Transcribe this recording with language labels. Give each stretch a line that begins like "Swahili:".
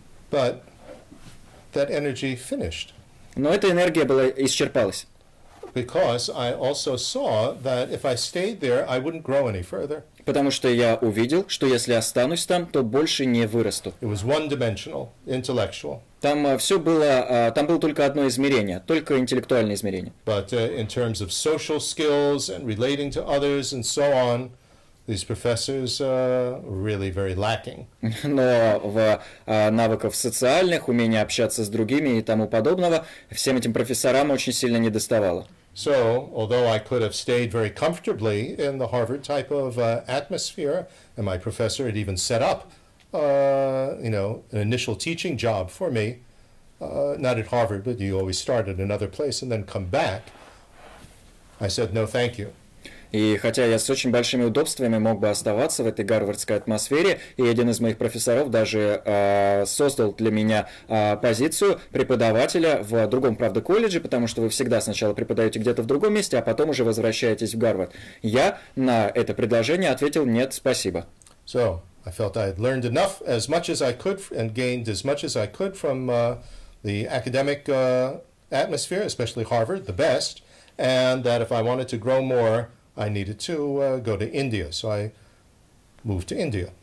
English: But that energy finished.
Russian: Но эта энергия исчерпалась.
English: Because I also saw that if I stayed there, I wouldn't grow any further.
Russian: Потому что я увидел, что если останусь там, то больше не вырасту.
English: It was one-dimensional, intellectual.
Russian: Там все было, там было только одно измерение, только интеллектуальное измерение.
English: But in terms of social skills and relating to others and so on, these professors are really very lacking.
Russian: Но в навыках социальных, умение общаться с другими и тому подобного, всем этим профессорам очень сильно недоставало.
English: So, although I could have stayed very comfortably in the Harvard type of atmosphere, and my professor had even set up, an initial teaching job for me, not at Harvard, but you always start at another place and then come back, I said, no, thank you.
Russian: И хотя я с очень большими удобствами мог бы оставаться в этой гарвардской атмосфере, и один из моих профессоров даже создал для меня позицию преподавателя в другом, правда, колледже, потому что вы всегда сначала преподаете где-то в другом месте, а потом уже возвращаетесь в Гарвард. Я на это предложение ответил нет, спасибо.
English: So, I felt I had learned enough, as much as I could, and gained as much as I could from the academic atmosphere, especially Harvard, the best, and that if I wanted to grow more, I needed to go to India, so I moved to India.